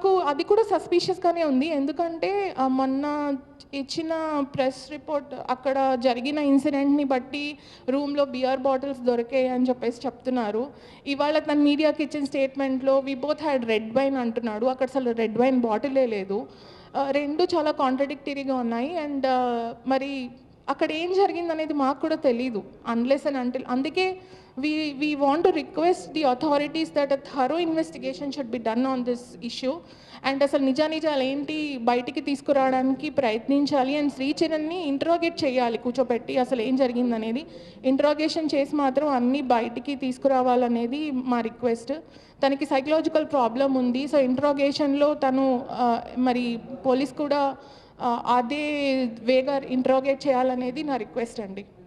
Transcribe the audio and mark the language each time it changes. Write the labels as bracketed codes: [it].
[te] అది కూడా సస్పీషియస్గానే ఉంది. ఎందుకంటే మొన్న ఇచ్చిన ప్రెస్ రిపోర్ట్ అక్కడ జరిగిన ఇన్సిడెంట్ని బట్టి రూమ్లో బియర్ బాటిల్స్ దొరికాయి అని చెప్పేసి చెప్తున్నారు. ఇవాళ తన మీడియాకి ఇచ్చిన స్టేట్మెంట్లో [en] we both had red wine [te] అంటున్నాడు. అక్కడ అసలు రెడ్ వైన్ బాటిలే లేదు. రెండు చాలా కాంట్రడిక్టరీగా ఉన్నాయి. అండ్ మరి అక్కడ ఏం జరిగిందనేది మాకు కూడా తెలీదు [en] Unless and until. అందుకే we want to request the authorities that a thorough investigation should be done on this issue. [te] And అసలు నిజాలు ఏంటి బయటికి తీసుకురావడానికి ప్రయత్నించాలి. అండ్ శ్రీచరణ్ని ఇంట్రాగేట్ చేయాలి కూర్చోబెట్టి, అసలు ఏం జరిగిందనేది ఇంట్రాగేషన్ చేసి మాత్రం అన్నీ బయటికి తీసుకురావాలనేది మా రిక్వెస్ట్. తనకి సైకలాజికల్ ప్రాబ్లం ఉంది. సో ఇంట్రాగేషన్లో తను మరి పోలీస్ కూడా అదే వేగా ఇంట్రాగేట్ చేయాలనేది నా రిక్వెస్ట్ అండి.